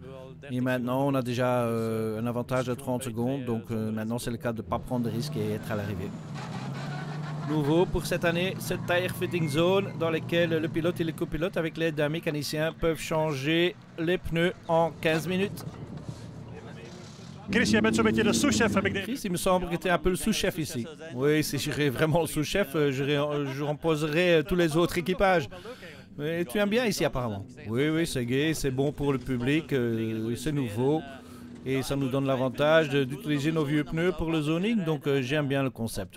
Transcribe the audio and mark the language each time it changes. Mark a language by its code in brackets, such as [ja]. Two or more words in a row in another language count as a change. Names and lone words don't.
[fr] Et maintenant, on a déjà un avantage de 30 secondes. Donc maintenant, c'est le cas de ne pas prendre de risques et être à l'arrivée. Nouveau pour cette année, cette [en] tire fitting zone [fr] dans laquelle le pilote et le copilote, avec l'aide d'un mécanicien, peuvent changer les pneus en 15 minutes. [nl] Chris, jij bent zo'n beetje de sous-chef, heb ik de... Chris, [fr] il me semble que tu es un peu le sous-chef ici. Oui, si je serais vraiment le sous-chef, je remposerais tous les autres équipages. Mais tu aimes bien ici apparemment. Oui, oui, c'est gai, c'est bon pour le public, c'est nouveau. Et ça nous donne l'avantage d'utiliser nos vieux pneus pour le zoning, donc j'aime bien le concept.